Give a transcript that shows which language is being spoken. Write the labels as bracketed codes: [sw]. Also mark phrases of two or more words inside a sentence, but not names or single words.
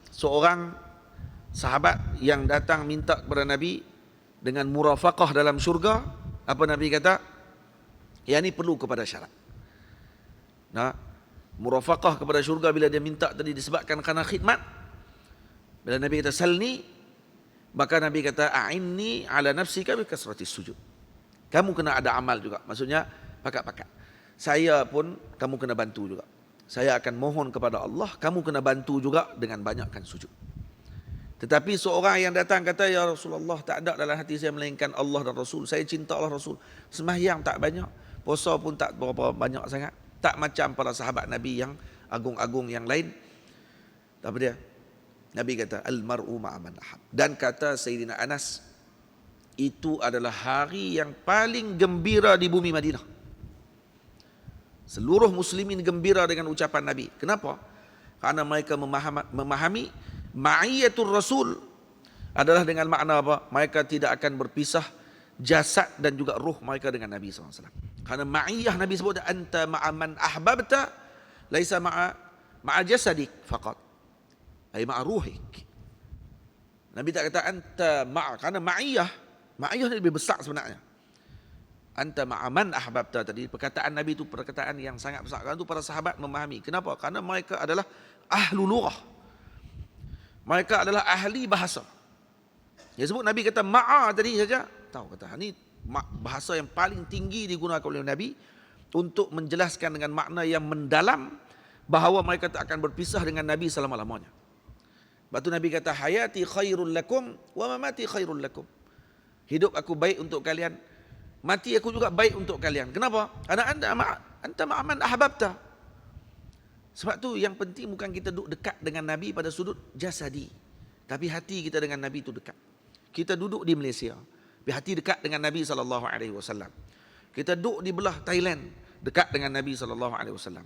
[ms] Seorang sahabat yang datang minta kepada Nabi dengan murafaqah dalam syurga, apa Nabi kata? Yang ini perlu kepada syarat. Nah, murafaqah kepada syurga bila dia minta tadi disebabkan kerana khidmat. Bila Nabi kata salni, maka Nabi kata [ar] أعني على نفسك بكثرة السجود. [ms] Kamu kena ada amal juga. Maksudnya pakat-pakat. Saya pun kamu kena bantu juga. Saya akan mohon kepada Allah, kamu kena bantu juga dengan banyakkan sujud. Tetapi seorang yang datang kata, ya Rasulullah, tak ada dalam hati saya melainkan Allah dan Rasul. Saya cinta Allah Rasul. Sembahyang tak banyak, puasa pun tak berapa banyak sangat. Tak macam para sahabat Nabi yang agung-agung yang lain. Apa dia? Nabi kata, [ar] المرء مع من أحب. [ms] Dan kata Sayyidina Anas, itu adalah hari yang paling gembira di bumi Madinah. Seluruh muslimin gembira dengan ucapan Nabi. Kenapa? Karena mereka memahami [ar] معية الرسول [ms] adalah dengan makna apa? Mereka tidak akan berpisah jasad dan juga ruh mereka dengan Nabi SAW. Karena ma'iyah Nabi sebut, [ar] أنت مع من أحببت ليس مع جسدك فقط أي مع روحك. [ms] Nabi tak kata [ar] أنت مع, [ms] karena ma'iyah ni lebih besar sebenarnya. [ar] أنت مع من أحببت [ms] tadi, perkataan Nabi itu perkataan yang sangat besar. Karena itu para sahabat memahami. Kenapa? Karena mereka adalah [ar] أهل اللغة. [ms] Mereka adalah ahli bahasa. Dia sebut Nabi kata ma'a tadi saja, tahu kata ini bahasa yang paling tinggi digunakan oleh Nabi untuk menjelaskan dengan makna yang mendalam bahawa mereka tak akan berpisah dengan Nabi selama-lamanya. Sebab tu Nabi kata [ar] حياتي خير لكم ومماتي خير لكم. [ms] Hidup aku baik untuk kalian, mati aku juga baik untuk kalian. Kenapa? Karena [ar] أنت مع من أحببت. [ms] Sebab tu yang penting bukan kita duduk dekat dengan Nabi pada sudut jasadi, tapi hati kita dengan Nabi itu dekat. Kita duduk di Malaysia, tapi hati dekat dengan Nabi SAW. Kita duduk di belah Thailand, dekat dengan Nabi SAW.